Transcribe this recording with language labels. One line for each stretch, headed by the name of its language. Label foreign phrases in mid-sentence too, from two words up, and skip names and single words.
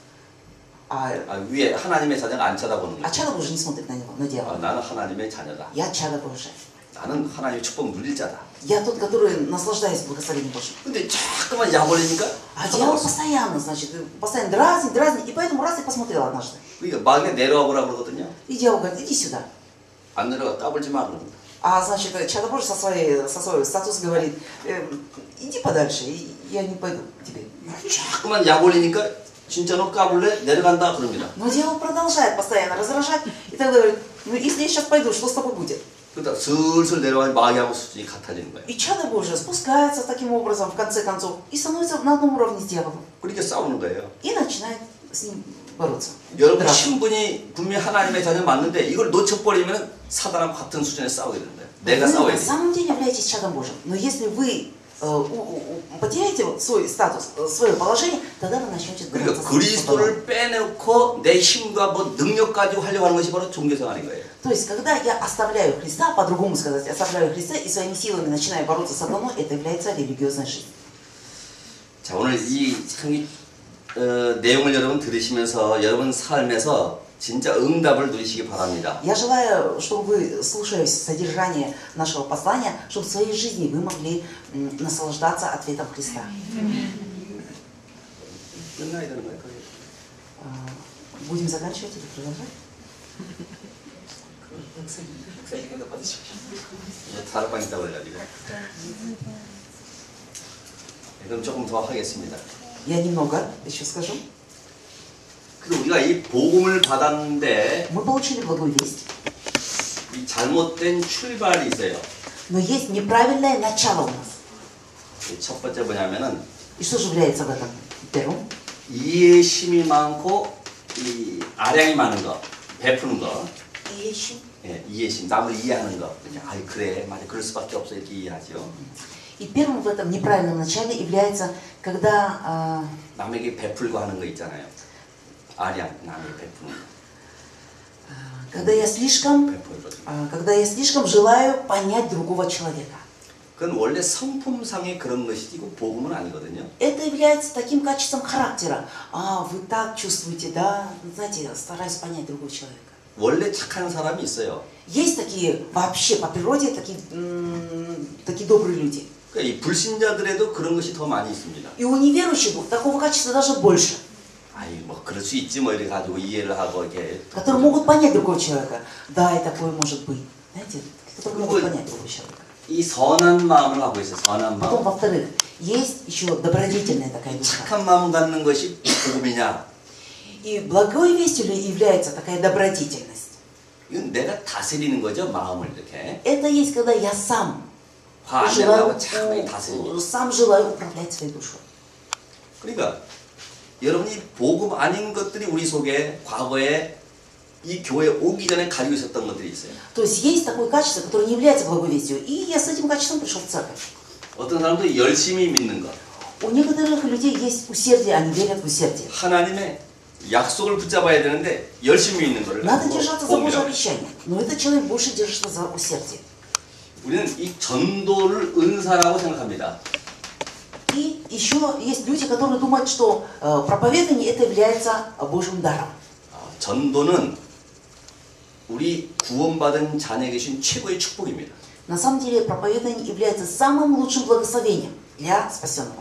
Korean: 위에 하나님의 자녀가 안 쳐다보는
Russian: А
Korean: 거예요.
Russian: чадо Божие не смотрит на него, на дьявола.
Korean: 나는 하나님의 자녀다.
Russian: Я чадо Божие.
Korean: 나는 하나님의 축복 누릴 자다.
Russian: Я тот, который наслаждается благословением Божьим.
Korean: 근데 자꾸만 약 올리니까
Russian: А дьявол постоянно, значит, постоянно дразнит, и поэтому раз и посмотрел однажды.
Korean: 그러니까 마귀가 내려와 보라 그러거든요.
Russian: И дьявол говорит, иди сюда.
Korean: 안 내려가 까불지 마 그럽니다.
Russian: А значит, чадо Божие со своей статус говорит, иди подальше, я не пойду к тебе.
Korean: 자꾸만 약 올리니까 진짜 너 까불래? 내려간다 그럽니다.
Russian: Но дьявол продолжает постоянно раздражать, и тогда говорит, ну если я сейчас пойду, что с тобой будет?
Korean: 그러다 슬슬 내려가니 마귀하고 수준이 같아지는 거예요.
Russian: И чадо Божие спускается таким образом, в конце концов, и становится на одном уровне с дьяволом.
Korean: 그렇게 싸우는 거예요.
Russian: И начинает с ним бороться.
Korean: 여러분
Russian: драться.
Korean: 신분이 분명히 하나님의 자녀 맞는데 이걸 놓쳐버리면 사단하고 같은 수준에 싸우게 되는 거예요. 내가
Russian: Вы
Korean: 싸워야
Russian: на
Korean: 돼.
Russian: самом деле являетесь чадом Божьим. Но если вы потеряете свой статус, свое положение, тогда вы начнете
Korean: 그러니까
Russian: драться.
Korean: 그리스도를 빼놓고 내 힘과 뭐 능력 가지고 하려고 하는 것이 바로 종교생활인 거예요.
Russian: То есть, когда я оставляю Христа, по-другому сказать, оставляю Христа и своими силами начинаю бороться с сатаной, это является религиозной жизнью.
Korean: 자, 오늘 이 참 내용을 여러분 들으시면서 여러분 삶에서 진짜 응답을 누리시기 바랍니다.
Russian: Я желаю, чтобы вы, слушая содержание нашего послания, чтобы в своей жизни вы могли наслаждаться ответом Христа.
Korean: 끝나야 되는 거예요.
Russian: Будем заканчивать или продолжать?
Korean: 다락방 있다고 그래가지고. 그럼 조금 더 하겠습니다.
Russian: Я немного еще скажу.
Korean: 그래서 우리가 이 복음을 받았는데
Russian: Мы получили благую весть,
Korean: 이 잘못된 출발이 있어요.
Russian: но есть неправильное начало у нас.
Korean: 첫 번째 뭐냐면은
Russian: И что же является в этом первым?
Korean: 이해심이 많고 이 아량이 많은 거, 베푸는 거. 이해심. 예, 이해심, 남을 이해하는 거. 아, 그래, 맞아, 그럴 수밖에 없어 이렇게 이해하죠.
Russian: И первым в этом неправильном начале является, когда
Korean: 남에게 베풀고 하는 거 있잖아요. 아량, 남에게 베푸는 거.
Russian: когда я слишком желаю понять другого человека.
Korean: 그건 원래 성품상의 그런 것이지 이거 복음은 아니거든요.
Russian: Это является таким качеством характера. Вы так чувствуете, да? Знаете, я стараюсь понять другого человека.
Korean: 원래 착한 사람이 있어요.
Russian: Есть такие, вообще по природе, такие добрые люди.
Korean: 그러니까 이 불신자들에도 그런 것이 더 많이 있습니다.
Russian: И у неверующих такого качества даже больше.
Korean: 아이 뭐 그럴 수 있지 뭐 이렇게 가지고 이해를 하고 이렇게.
Russian: Которые могут понять другого человека. Да, и такое может быть. Знаете, которые могут понять другого человека.
Korean: 이 선한 마음을 하고 있어요. 선한
Russian: Потом,
Korean: 마음.
Russian: во-вторых, есть еще добродетельная такая душа.
Korean: 착한 마음 갖는 것이 복음이냐?
Russian: И благой вестью является такая добродетельность.
Korean: 이건 내가 다스리는 거죠, 마음을 이렇게.
Russian: Это есть, когда я сам
Korean: 화 안 내고 참히 다스리는.
Russian: сам желаю управлять своей душой.
Korean: 그러니까 여러분이 복음 아닌 것들이 우리 속에 과거에 이 교회에 오기 전에 가지고 있었던 것들이 있어요.
Russian: То есть есть такое качество, которое не является благой вестью. И я с этим качеством пришел в церковь.
Korean: 어떤 사람도 열심히 믿는 것.
Russian: У некоторых людей есть усердие, они верят в усердие.
Korean: 하나님의 약속을 붙잡아야 되는데 열심히 믿는 거를
Russian: Надо держаться за Божье
Korean: 복음이라고.
Russian: обещание. Но этот человек больше держится за усердие.
Korean: 우리는 이 전도를 은사라고 생각합니다.
Russian: И еще есть люди, которые думают, что проповедание это является Божьим даром.
Korean: 전도는 우리 구원받은 자녀에 계신 최고의 축복입니다.
Russian: На самом деле проповедание является самым лучшим благословением для спасенного.